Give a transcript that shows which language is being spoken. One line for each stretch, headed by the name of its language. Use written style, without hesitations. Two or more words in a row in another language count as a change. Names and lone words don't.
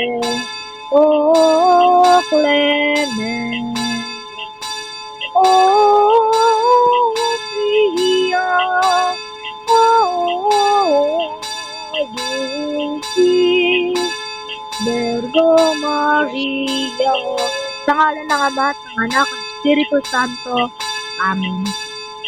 Latin: O clement, O pia, O dulcis Virgo Maria.
Filipino: Sa ngalan ng Ama at ng Anak at Espiritu Santo. Amen.